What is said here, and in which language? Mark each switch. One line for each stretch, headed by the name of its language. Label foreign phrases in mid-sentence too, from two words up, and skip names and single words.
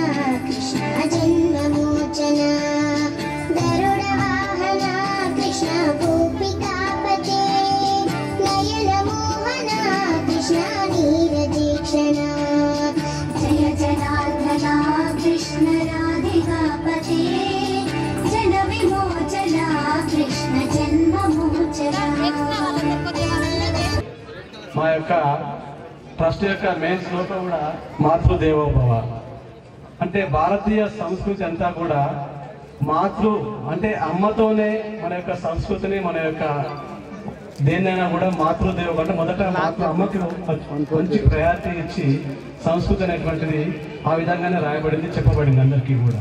Sanskrit: कृष्ण जन्ममोचना गरुड वाहना कृष्ण गोपिकापते नयन मोहना कृष्ण नीरदीक्षणा जय जनार्दना कृष्ण राधिकापते जन विमोचना कृष्ण जन्ममोचना.
Telugu: మా యొక్క ట్రస్ట్ యొక్క మెయిన్ శ్లోకం కూడా మాతృదేవోభవ అంటే భారతీయ సంస్కృతి అంతా కూడా మాతృ అంటే అమ్మతోనే మన యొక్క సంస్కృతిని మన యొక్క దేన్నైనా కూడా మాతృదేవ అంటే మొదట అమ్మకి మంచి ప్రయారిటీ ఇచ్చి సంస్కృతి అనేటువంటిది ఆ విధంగానే రాయబడింది, చెప్పబడింది అందరికీ కూడా.